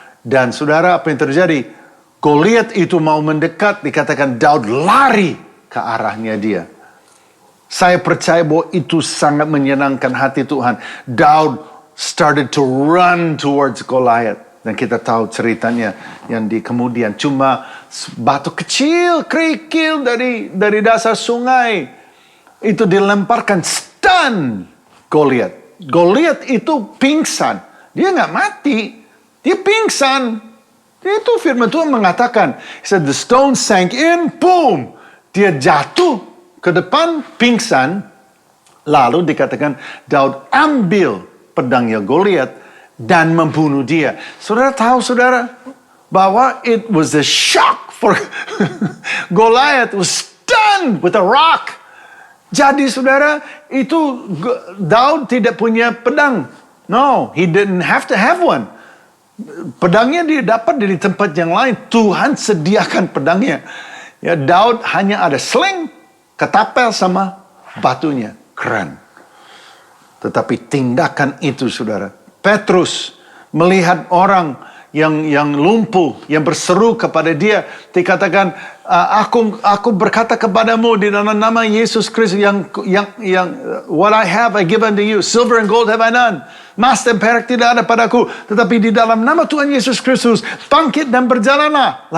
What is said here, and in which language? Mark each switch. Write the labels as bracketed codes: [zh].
[id] Dan saudara, apa yang terjadi? Goliat itu mau mendekat, dikatakan Daud lari ke arahnya dia. Saya percaya bahwa itu sangat menyenangkan hati Tuhan. [en] Daud started to run towards Goliath. [id] Dan kita tahu ceritanya yang di kemudian cuma batu kecil, kerikil dari dasar sungai. Itu dilemparkan, stun Goliat. Goliat itu pingsan. Dia nggak mati, dia pingsan. Itu firman Tuhan mengatakan, [en] he said the stone sank in, boom. [id] Dia jatuh ke depan, pingsan. Lalu dikatakan Daud ambil pedangnya Goliat dan membunuh dia. Saudara tahu, saudara, bahwa [en] it was a shock for Goliath was stunned with a rock. [id] Jadi saudara, itu Daud tidak punya pedang. [en] No, he didn't have to have one. [id] Pedangnya dia dapat dari tempat yang lain. Tuhan sediakan pedangnya. Ya, Daud hanya ada sling, ketapel sama batunya. Keren. Tetapi tindakan itu, saudara, Petrus melihat orang yang lumpuh, yang berseru kepada dia, dikatakan, aku berkata kepadamu di dalam nama Yesus Kristus yang [en] what I have I give unto you, silver and gold have I none, [id] emas dan perak tidak ada padaku, tetapi di dalam nama Tuhan Yesus Kristus bangkit dan berjalanlah.